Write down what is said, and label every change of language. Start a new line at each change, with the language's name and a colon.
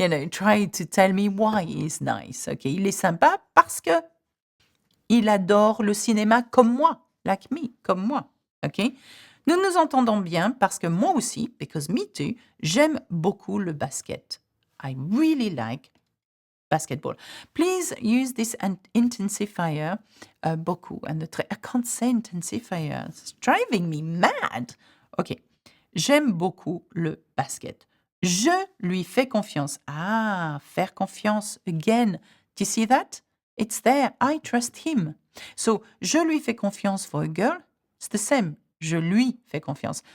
English: Try to tell me why he's nice.
French: Okay, il est sympa parce que il adore le cinéma comme moi,
English: like me,
French: comme moi. Okay? Nous nous entendons bien parce que moi aussi,
English: because me too,
French: j'aime beaucoup le basket.
English: I really like basketball. Please use this intensifier, beaucoup. And I can't say intensifier. It's driving me mad. OK.
French: J'aime beaucoup le basket. Je lui fais confiance.
English: Ah,
French: faire confiance.
English: Again. Do you see that? It's there. I trust him. So,
French: je lui fais confiance
English: for a girl. It's the same.
French: Je lui fais confiance.